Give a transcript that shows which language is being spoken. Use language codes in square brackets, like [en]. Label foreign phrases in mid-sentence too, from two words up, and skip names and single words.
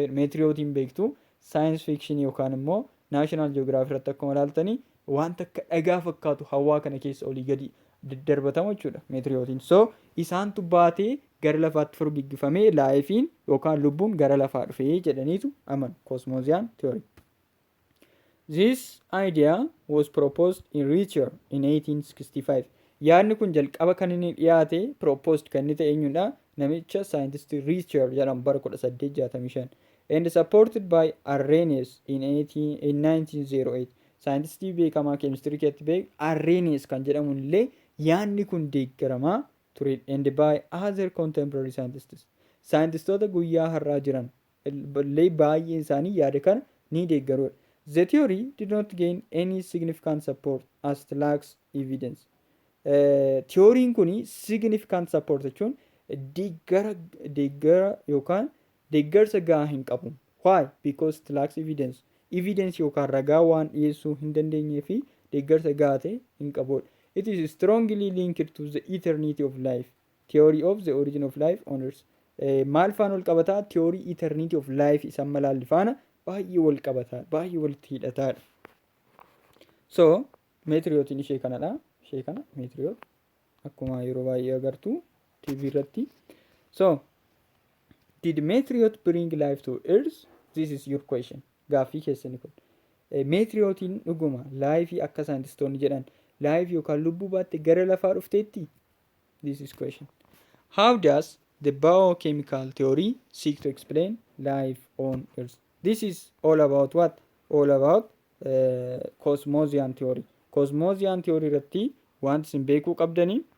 [om] Meteoritiin beektu [en] science fiction [om] yookaan immoo [en] national geography [om] irratti akkuma ilaaltanii wanta akka dhagaa fakkaatu hawaa kana keessa olii gadi daddarbatamu jechuudha meteoritiin. So isaantu baatee gara lafaatti furgiggifamee laayifiin yookaan lubbuun gara lafaa dhufee jedhaniitu amanu. [en] Cosmozoic theory. This idea was proposed in Richter in 1865. [om] Yaadni kun jalqaba kan inni dhiyaate proposed kan inni ta'e eenyudha? Namicha scientist Richter jedhamu bara 1865 [en] and supported by Arrhenius in 1908. [om] Scientistii beekamaa keemistirii keessatti beeku Arrhenius kan jedhamu illee yaadni kun deeggaramaa ture [en] and by other contemporary scientists. [om] Scientistoota guyyaa har'aa jiran illee baay'een isaanii yaada kana ni deeggaruudha. [en] The theory did not gain any significant support as it lacks evidence. [om] Theoriin kuni [en] significant support [om] jechuun deeggara yookaan deeggarsa gahaa hin qabu. [en] Why? Because it lacks evidence. [om] Evidence yookaan ragaa waan dhiyeessuu hin dandeenyee fi deeggarsa gahaa ta'e hin qabudha. [en] It is strongly linked to the eternity of life. Theory of the origin of life on earth. [om] Maal faana wal qabataa? [en] Theory eternity of life [om] isaan malaalli faana baay'ee wal qabataa, baay'ee walitti hidhataadha. So, meteoritiin ishee kanadha. Ishee kana meteoriit akkuma yeroo baay'ee agartu TV irratti. [en] So, did meteoriit bring life to earth? This is your question. [om] Gaaffii keessanii kun. Meteoriitiin dhuguma laayifii akka saayintistoonni jedhan laayifii yookaan lubbuu baatte gara lafaa dhufteetti? [en] This is question. How does the biochemical theory seek to explain life on earth? This is all about what? All about Cosmozoic theory. [om] Cosmozoic theory irratti wanti isin beekuu qabdanii